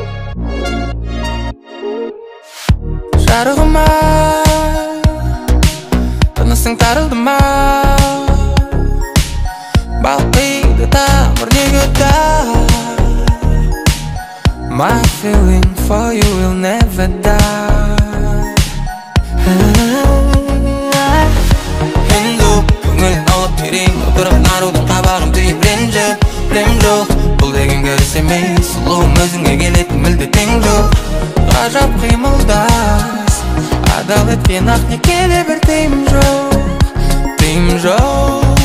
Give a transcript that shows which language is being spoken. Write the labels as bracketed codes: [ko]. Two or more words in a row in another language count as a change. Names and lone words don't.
[kk] Жарығыма тынысың тарылды ма? Балқиды тамыр неге die? [en] My feeling for you will never die. [kk] Енді көңілін алып берейін, отырып нарудың қабағын түйіп ренжіп білем жоқ, бұл деген көріс емес, сұлуым өзіңе келетін мүлде тең жоқ. Ғажап қимылдас адалетпен ақ некеде бір тыйым жоқ, тыйым жоқ.